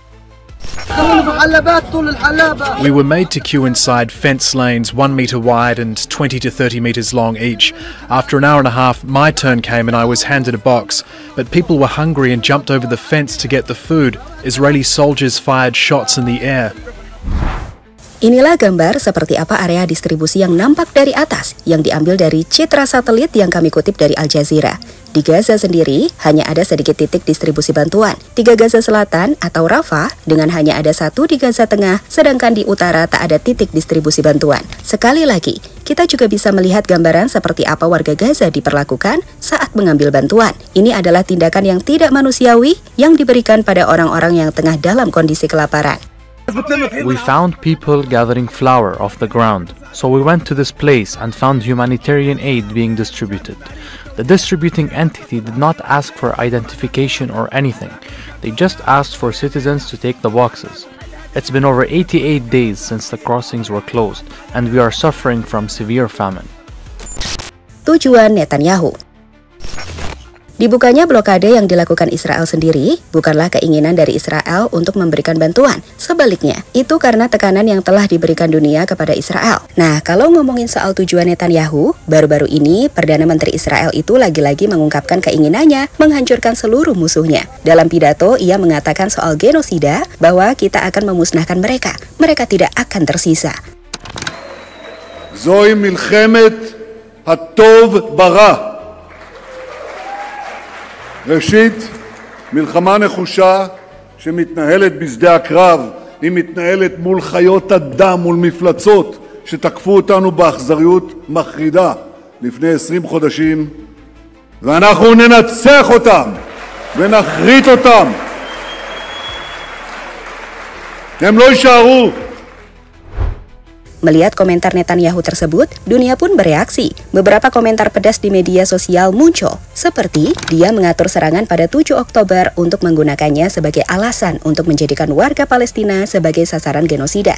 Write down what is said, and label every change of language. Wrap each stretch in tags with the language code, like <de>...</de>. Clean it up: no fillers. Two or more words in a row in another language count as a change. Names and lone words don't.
<en>We were made to queue inside fence lanes 1 meter wide and 20 to 30 meters long each. After an hour and a half, my turn came and I was handed a box. But people were hungry and jumped over the fence to get the food. Israeli soldiers fired shots in the air.</en> <id>Inilah gambar seperti apa area distribusi yang nampak dari atas, yang diambil dari citra satelit yang kami kutip dari Al Jazeera. Di Gaza sendiri, hanya ada sedikit titik distribusi bantuan. 3 Gaza Selatan atau Rafah, dengan hanya ada 1 di Gaza Tengah, sedangkan di utara tak ada titik distribusi bantuan. Sekali lagi, kita juga bisa melihat gambaran seperti apa warga Gaza diperlakukan saat mengambil bantuan. Ini adalah tindakan yang tidak manusiawi yang diberikan pada orang-orang yang tengah dalam kondisi kelaparan.</id> <en>We found people gathering flour off the ground, so we went to this place and found humanitarian aid being distributed. The distributing entity did not ask for identification or anything. They just asked for citizens to take the boxes. It's been over 88 days since the crossings were closed, and we are suffering from severe famine.</en> <id>Tujuan Netanyahu. Dibukanya blokade yang dilakukan Israel sendiri bukanlah keinginan dari Israel untuk memberikan bantuan. Sebaliknya, itu karena tekanan yang telah diberikan dunia kepada Israel. Nah, kalau ngomongin soal tujuan Netanyahu, baru-baru ini Perdana Menteri Israel itu lagi-lagi mengungkapkan keinginannya menghancurkan seluruh musuhnya. Dalam pidato, ia mengatakan soal genosida bahwa kita akan memusnahkan mereka. Mereka tidak akan tersisa. Zoi milchemet hatov bara.</id> <he>ראשית, מלחמה נחושה שמתנהלת בשדה הקרב, היא מתנהלת מול חיות אדם, מול מפלצות שתקפו אותנו באכזריות מחרידה לפני 20 חודשים, ואנחנו ננצח אותם ונחריט אותם. הם לא יישארו.</he> <id>Melihat komentar Netanyahu tersebut, dunia pun bereaksi. Beberapa komentar pedas di media sosial muncul, seperti dia mengatur serangan pada 7 Oktober untuk menggunakannya sebagai alasan untuk menjadikan warga Palestina sebagai sasaran genosida.</id>